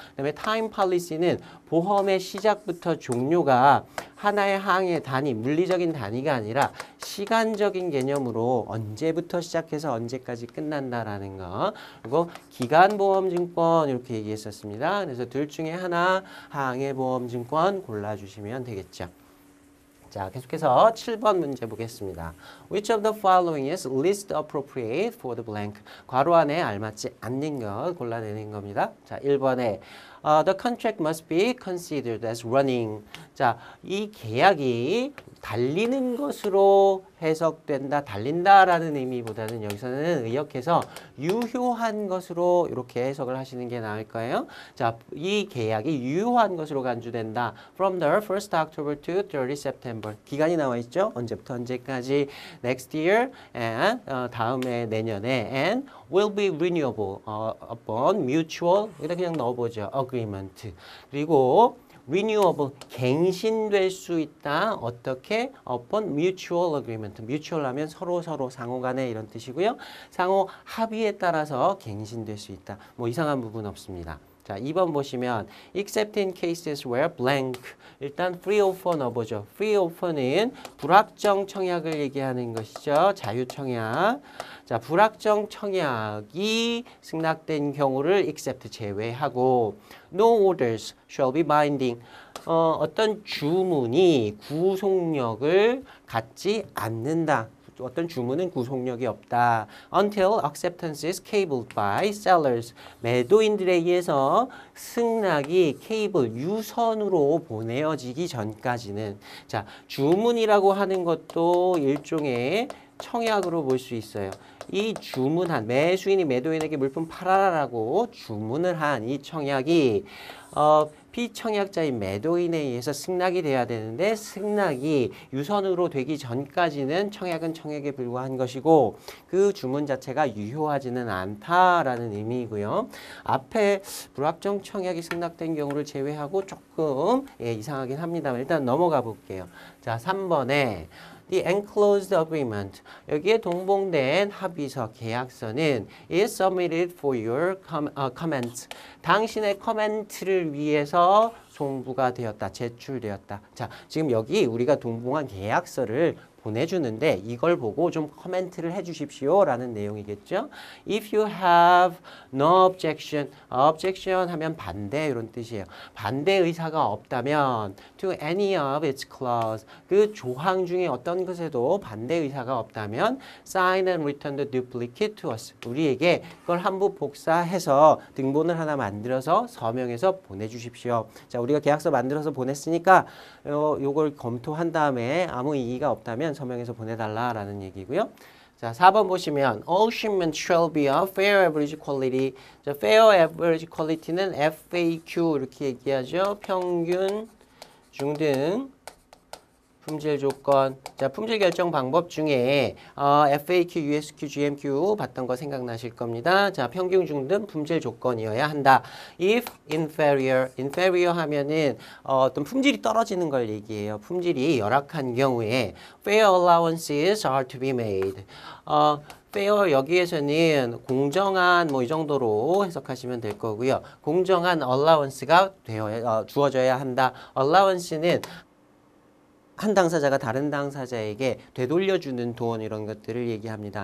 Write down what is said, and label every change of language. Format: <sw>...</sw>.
<ko>그다음에 time policy는 보험의 시작부터 종료가 하나의 항해 단위, 물리적인 단위가 아니라 시간적인 개념으로 언제부터 시작해서 언제까지 끝난다라는 거. 그리고 기간보험증권 이렇게 얘기했었습니다. 그래서 둘 중에 하나 항해보험증권 골라주시면 되겠죠. 자, 계속해서 7번 문제 보겠습니다.</ko> <en>Which of the following is least appropriate for the blank?</en> <ko>괄호 안에 알맞지 않는 것 골라내는 겁니다.</ko> <en>자,</en> <ko>1번에</ko> <en>the contract must be considered as running.</en> <ko>자, 이 계약이 달리는 것으로 해석된다, 달린다라는 의미보다는 여기서는 의역해서 유효한 것으로 이렇게 해석을 하시는 게 나을 거예요. 자, 이 계약이 유효한 것으로 간주된다.</ko> <en>From the 1st October to 30 September.</en> <ko>기간이 나와 있죠. 언제부터 언제까지.</ko> <en>Next year and</en> <ko>다음에 내년에</ko> <en>and will be renewable upon mutual,</en> <ko>여기다 그냥 넣어보죠.</ko> <en>agreement.</en> <ko>그리고 renewable, 갱신될 수 있다. 어떻게?</ko> <en>upon mutual agreement.</en> <ko>mutual 하면 서로 상호 간에 이런 뜻이고요. 상호 합의에 따라서 갱신될 수 있다. 뭐 이상한 부분 없습니다.</ko> <en>자,</en> <ko>2번 보시면</ko> <en>except in cases where blank.</en> <ko>일단 free offer 넣어보죠. free offer는 불확정 청약을 얘기하는 것이죠. 자유청약. 자, 불확정 청약이 승낙된 경우를 except 제외하고</ko> <en>no orders shall be binding.</en> <ko>어떤 주문이 구속력을 갖지 않는다. 어떤 주문은 구속력이 없다.</ko> <en>Until acceptance is cabled by sellers.</en> <ko>매도인들에 의해서 승낙이 케이블, 유선으로 보내어지기 전까지는. 자, 주문이라고 하는 것도 일종의 청약으로 볼 수 있어요. 이 주문한, 매수인이 매도인에게 물품 팔아라라고 주문을 한 이 청약이 피청약자인 매도인에 의해서 승낙이 돼야 되는데 승낙이 유선으로 되기 전까지는 청약은 청약에 불과한 것이고 그 주문 자체가 유효하지는 않다라는 의미이고요. 앞에 불확정 청약이 승낙된 경우를 제외하고 조금 이상하긴 합니다만 일단 넘어가 볼게요.</ko> <en>자, 3번에 The enclosed agreement.</en> <ko>여기에 동봉된 합의서, 계약서는</ko> <en>is submitted for your comments.</en> <ko>당신의 코멘트를 위해서 송부가 되었다, 제출되었다. 자, 지금 여기 우리가 동봉한 계약서를 보내주는데 이걸 보고 좀 코멘트를 해주십시오 라는 내용이겠죠.</ko> <en>If you have no objection, objection</en> <ko>하면 반대 이런 뜻이에요. 반대 의사가 없다면</ko> <en>to any of its clause,</en> <ko>그 조항 중에 어떤 것에도 반대 의사가 없다면</ko> <en>sign and return the duplicate to us.</en> <ko>우리에게 그걸 한부 복사해서 등본을 하나 만들어서 서명해서 보내주십시오. 자, 우리가 계약서 만들어서 보냈으니까 요걸 검토한 다음에 아무 이의가 없다면 서명해서 보내달라라는 얘기고요.</ko> <en>자,</en> <ko>4번 보시면</ko> <en>all shipments shall be of fair average quality.</en> <ko>자, fair average quality는 FAQ 이렇게 얘기하죠. 평균, 중등, 품질 조건. 자, 품질 결정 방법 중에 FAQ, USQ, GMQ 봤던 거 생각나실 겁니다. 자, 평균 중등 품질 조건이어야 한다.</ko> <en>If inferior,</en> <ko>inferior 하면은 어떤 품질이 떨어지는 걸 얘기해요. 품질이 열악한 경우에</ko> <en>fair allowances are to be made.</en> <ko>fair 여기에서는 공정한 뭐 이 정도로 해석하시면 될 거고요. 공정한 allowance가 주어져야 한다. allowance는 한 당사자가 다른 당사자에게 되돌려주는 돈 이런 것들을 얘기합니다.</ko>